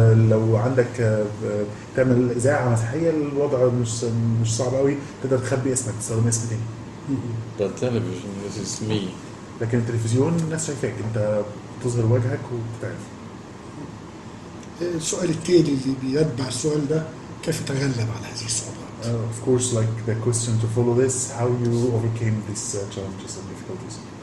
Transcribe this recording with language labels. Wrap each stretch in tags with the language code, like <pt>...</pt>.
<ar>لو عندك تعمل إذاعة مسيحية، الوضع مش صعب قوي، تقدر تخبي اسمك، تستخدم اسم تاني.</ar> <en>But television, this is me.</en> <ar>لكن التلفزيون الناس شايفاك، انت تظهر وجهك وبتعرف. السؤال التالي اللي بيتبع السؤال ده، كيف تتغلب على هذه الصعوبات؟</ar> <en>Of course, like the question to follow this, how you overcame these challenges and difficulties.</en>